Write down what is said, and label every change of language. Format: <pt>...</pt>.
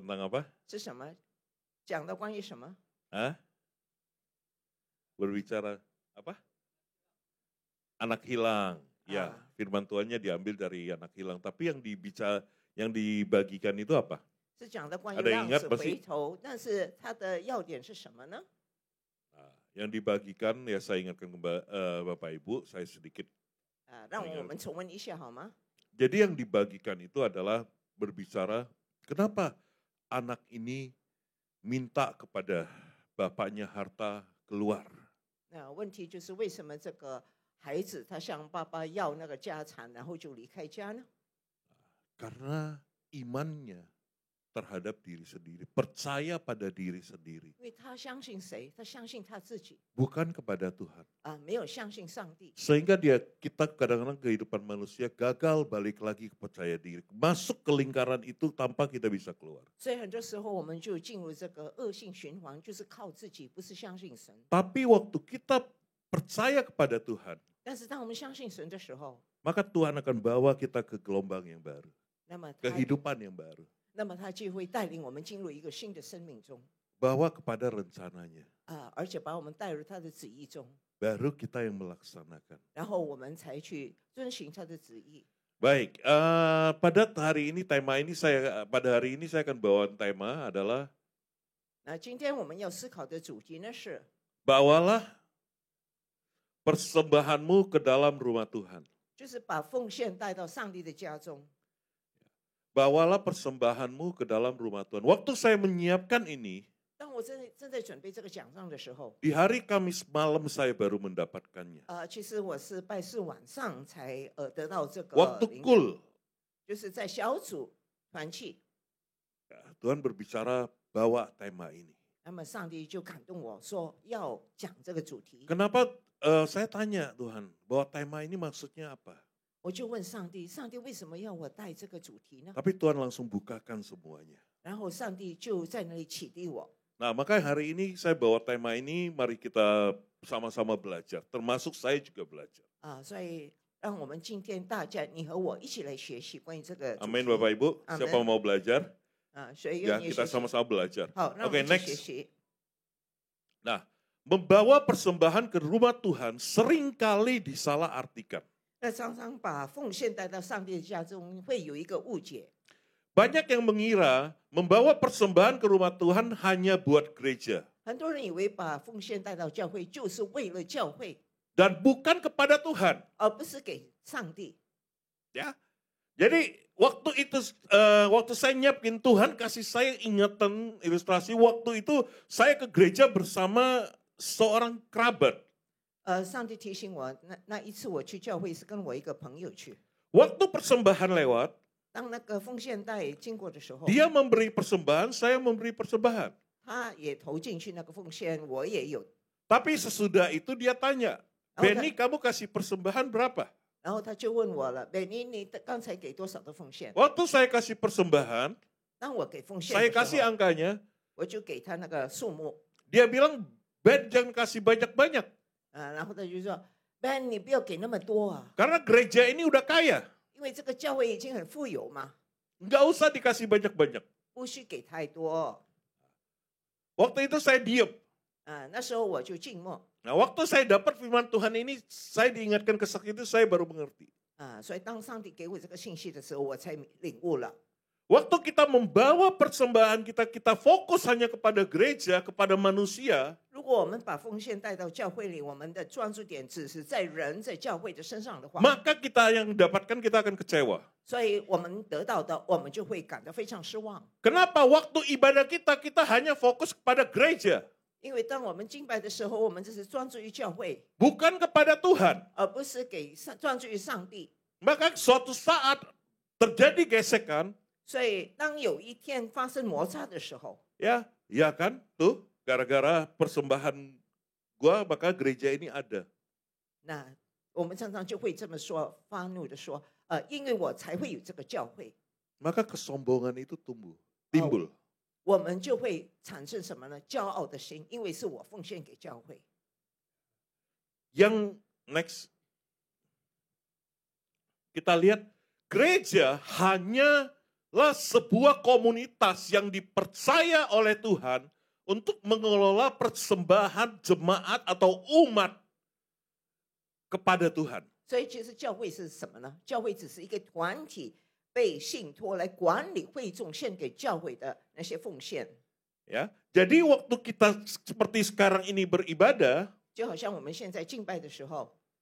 <id>tentang apa?</id> <zh>是什么？讲的关于什么？</zh> <id>Hah? Berbicara apa? Anak hilang. Ya, firman Tuhannya diambil dari anak hilang. Tapi yang dibagikan itu apa?</id> <zh>是讲的关于</zh> <id>Ada yang</id> <zh>浪</zh> <id>ingat</id> <zh>子</zh> <id>pasti?</id> <zh>回头，但是它的要点是什么呢？</zh> <id>Nah, yang dibagikan ya saya ingatkan ke Bapak Ibu, saya sedikit.</id> <zh>让我们重温一下好吗？</zh> <id>Jadi yang dibagikan itu adalah berbicara kenapa anak ini minta kepada bapaknya harta keluar.</id> <zh>那问题就是为什么这个孩子他向爸爸要那个家产，然后就离开家呢？</zh> <id>Karena imannya terhadap diri sendiri, percaya pada diri sendiri,</id> <zh>因为他相信谁？他相信他自己</zh> <id>bukan kepada Tuhan.</id> <zh>没有相信上帝。</zh> <id>Sehingga kita kadang-kadang kehidupan manusia gagal balik lagi ke percaya diri. Masuk ke lingkaran itu tanpa kita bisa keluar.</id> <zh>所以很多时候我们就进入这个恶性循环，就是靠自己，不是相信神。</zh> <id>Tapi waktu kita percaya kepada Tuhan,</id> <zh>但是当我们相信神的时候，</zh> <id>maka Tuhan akan bawa kita ke gelombang yang baru,</id> <zh>那么他</zh> <id>kehidupan yang baru.</id> <zh>那么他就会带领我们进入一个新的生命中</zh> <id>Bawa kepada rencananya.</id> <zh>而且把我们带入他的旨意中，</zh> <id>Baru kita yang melaksanakan.</id> <zh>然后我们才去遵循他的旨意。</zh> <id>Baik, pada hari ini pada hari ini saya akan bawa tema adalah</id> <zh>那今天我们要思考的主题呢是</zh> <id>bawalah persembahanmu ke dalam rumah Tuhan.</id> <zh>就是把奉献带到上帝的家中。</zh> <id>Bawalah persembahanmu ke dalam rumah Tuhan. Waktu saya menyiapkan ini,</id> <zh>当我正在准备这个讲章的时候，</zh> <id>di hari Kamis malam saya baru mendapatkannya.</id> <zh>其实我是拜四晚上才得到这个</zh> <id>Waktu</id> <zh>灵感， kul, 就是在小组团契，</zh> <id>Tuhan berbicara bawa tema ini.</id> <zh>那么上帝就感动我说要讲这个主题。</zh> <id>Kenapa saya tanya Tuhan, bawa tema ini maksudnya apa?</id> <zh>我就问上帝，上帝为什么要我带这个主题呢？</zh> <id>Tapi Tuhan langsung bukakan semuanya.</id> <zh>然后上帝就在那里启迪我。</zh> <id>Nah, maka hari ini saya bawa tema ini, mari kita sama-sama belajar. Termasuk saya juga belajar.</id> <zh>所以让我们今天大家你和我一起来学习关于这个主题。</zh> <id>Amin Bapak Ibu. Amin. Siapa mau belajar?</id> <zh>谁</zh> <id>Ya,</id> <zh>愿意</zh> <id>kita</id> <zh>学习？</zh> <id>sama-sama belajar.</id> <zh>好，让我</zh> <id>Oke,</id> <zh>们一起学</zh> <en>next.</en> <zh>习。</zh> <id>Nah, membawa persembahan ke rumah Tuhan seringkali disalahartikan.</id> <zh>那常常把奉献带到上帝的家中，会有一个误解。</zh> <id>Banyak yang mengira membawa persembahan ke rumah Tuhan hanya buat gereja.</id> <zh>很多人以为把奉献带到教会就是为了教会，</zh> <id>Dan bukan kepada Tuhan.</id> <zh>而不是给上帝。</zh> <id>Ya. Jadi waktu itu, waktu saya nyiapin Tuhan kasih saya ingatan ilustrasi. Waktu itu saya ke gereja bersama seorang kerabat.</id> <zh>上帝提醒我，那一次我去教会是跟我一个朋友去。</zh> <id>Waktu persembahan lewat,</id> <zh>当那个奉献带经过的时候，</zh> <id>dia memberi persembahan, saya memberi persembahan.</id> <zh>他也投进去那个奉献，我也有。</zh> <id>Tapi sesudah itu dia tanya, Benny kamu kasih persembahan berapa?</id> <zh>然后他就问我了，美妮，你刚才给多少的奉献？</zh> <id>Waktu saya kasih persembahan,</id> <zh>当我给奉献</zh> <id>saya</id> <zh>的时</zh> <id>kasih</id> <zh>候，</zh> <id>angkanya,</id> <zh>我就给他那个数目，</zh> <id>dia bilang, Ben jangan kasih banyak-banyak.</id> <zh>然后他就说 ，Ben， 你不要给那么多啊，</zh> <id>Karena gereja ini udah kaya,</id> <zh>因为这个教会已经很富有嘛，</zh> <id>nggak usah dikasih banyak-banyak.</id> <zh>不需给太多。</zh> <id>Waktu itu saya diam.</id> <zh>那时候我就静默。</zh> <id>Nah, waktu saya dapat firman Tuhan ini, saya diingatkan ke sakit itu, saya baru mengerti.</id> <zh>所以当上帝给我这个信息的时候，我才领悟了。</zh> <id>Waktu kita membawa persembahan kita, kita fokus hanya kepada gereja, kepada manusia.</id> <zh>如果我们把奉献带到教会里，我们的专注点只是在人在教会的身上的话，</zh> <id>Maka kita yang dapatkan kita akan kecewa.</id> <zh>所以我们得到的，我们就会感到非常失望。</zh> <id>Kenapa waktu ibadah kita hanya fokus kepada gereja,</id> <zh>因为当我们敬拜的时候，我们只是专注于教会，</zh> <id>bukan kepada Tuhan.</id> <zh>而不是专注于上帝。</zh> <id>Maka suatu saat terjadi gesekan,</id> <zh>所以当有一天发生摩擦的时候，</zh> <id>ya kan, tuh gara-gara persembahan gua maka gereja ini ada.</id> <zh>那我们常常就会这么说，发怒的说，因为我才会有这个教会。</zh> <id>Maka kesombongan itu timbul.</id> <zh>我们就会产生什么呢？骄傲的心，因为是我奉献给教会。</zh> <id>Yang next, kita lihat gereja hanyalah sebuah komunitas yang dipercaya oleh Tuhan untuk mengelola persembahan jemaat atau umat kepada Tuhan.</id> <zh>所以其实教会是什么呢？教会只是一个团体，被信托来管理会众献给教会的那些奉献。</zh> <id>Ya, jadi waktu kita seperti sekarang ini beribadah,</id> <zh>就好像我们现在敬拜的时候，</zh>